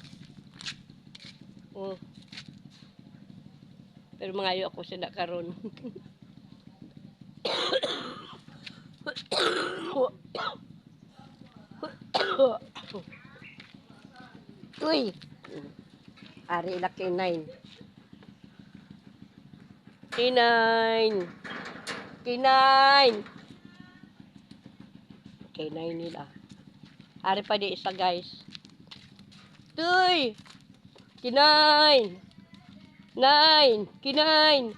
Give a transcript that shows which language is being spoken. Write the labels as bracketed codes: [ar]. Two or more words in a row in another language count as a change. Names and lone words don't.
[hil] Oh. Pero mangayo ako sa nakaron. Uy. Ari ila kinain. Kinain. Kinain. Kinain nila. Ari pa di isa guys. Tuy. Kinain. Nine. Kinain.